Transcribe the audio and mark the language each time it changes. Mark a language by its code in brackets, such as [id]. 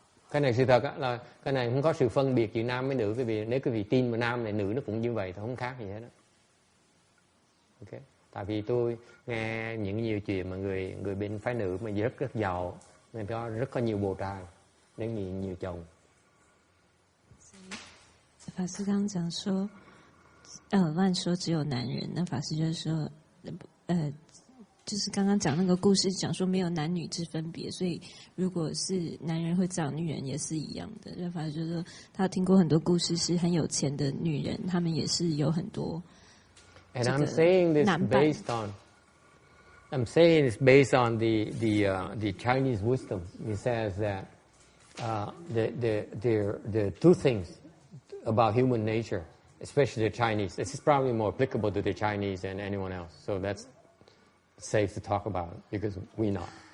[vi] Cái này sự thật là cái này không có sự phân biệt giữa nam với nữ, vì nếu quý vị tin mà nam này nữ nó cũng như vậy thì không khác gì hết đó. Ok. Tại vì tôi nghe nhiều chuyện mà người bên phái nữ mà rất giàu, người ta rất có nhiều bồ trai, đến nhiều chồng. [zh] 法师刚刚讲说，乱说只有男人，那法师就是说，就是刚刚讲那个故事，讲说没有男女之分别，所以如果是男人会找女人也是一样的。那法师就说，他听过很多故事，是很有钱的女人，他们也是有很多。 [en] And I'm saying this based on the Chinese wisdom. It says that there are two things about human nature, especially the Chinese. This is probably more applicable to the Chinese than anyone else. So that's safe to talk about it because we're not.